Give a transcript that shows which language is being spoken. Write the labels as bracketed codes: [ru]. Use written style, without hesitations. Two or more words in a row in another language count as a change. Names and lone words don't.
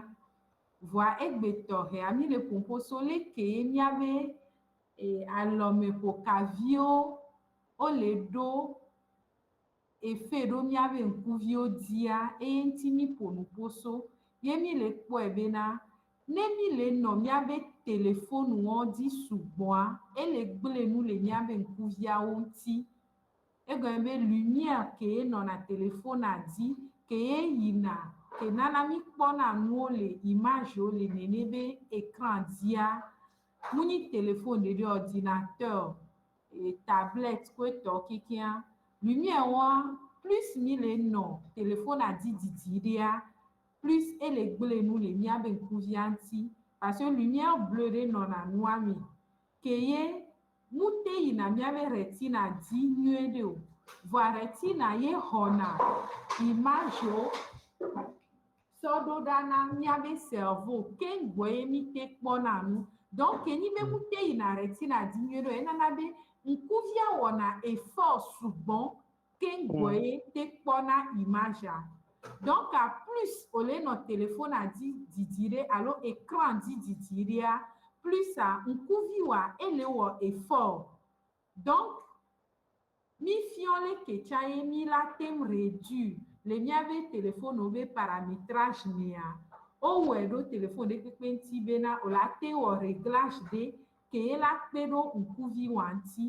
[ee] Voa egbe tohe ami le pomposo le ke mi ave alome po kavio o le do efe ɖo míabe ŋkuviwo dia eye ŋti mi ƒonu poso ye mi le kpɔe bena ne mi le nɔ míabe telefonuwo dzi sugbɔa ele gble nu le míabe ŋkuviawo ŋuti egɔme be lumière ke nɔna telefonea dzi ke yina ke nana mi kpɔna nuwo le imagewo le nene be écran dzia mu nyi téléphone ɖeɖe [fr] ordinateur tablette [ee] kple etɔwo kekeŋa lumière wa plus mi le nɔ téléphone dzi didiɖea plus ele gble nu le míabe ŋkuvia ŋuti [fr] parce que lumière bleu [ee] ɖe nɔna nua me ke ye mu te yina míabe retina dzi nyuie ɖe o voa retina ye xɔna imagewo sɔ ɖo ɖa na míabe cerveau keŋgbɔ ye mi te kpɔna nu donc nyi be mu te yina retina dzi nyuie ɖe o enana be ŋkuvia wɔna effort sugbɔ keŋgbɔ ye te kpɔna imagea [fr] donc plus [ee] ole nɔ téléphone dzi didi ɖe alo écran dzi didi ɖea plus ŋkuviwoa ele wɔ effort donc mi fiɔ le ketsa ye mi la tem réduire le míabe téléphone be paramétrage mea o wɔe ɖo téléphone ɖe kpekpe ŋuti bena o la te wɔ réglage ɖe ke la kpe ɖo ŋkuvi wa ŋuti.